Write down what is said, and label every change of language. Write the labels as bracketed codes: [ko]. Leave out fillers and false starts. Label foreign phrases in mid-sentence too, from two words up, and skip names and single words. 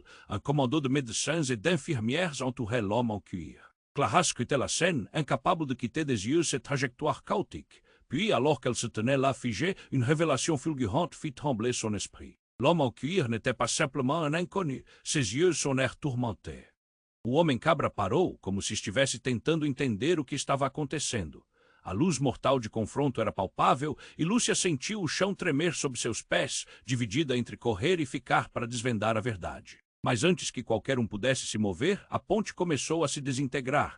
[fr] Un commando de médecins et d'infirmières entourait l'homme en cuir. Clara scrutait la scène, incapable de quitter des yeux cette trajectoire chaotique. Puis, alors qu'elle se tenait là figée, une révélation fulgurante fit trembler son esprit. L'homme en cuir n'était pas simplement un inconnu, ses yeux sonnaient tourmentés. [pt] O homem cabra parou, como se estivesse tentando entender o que estava acontecendo. A luz mortal de confronto era palpável e Lúcia sentiu o chão tremer sob seus pés, dividida entre correr e ficar para desvendar a verdade. Mas antes que qualquer pudesse se mover, a ponte começou a se desintegrar.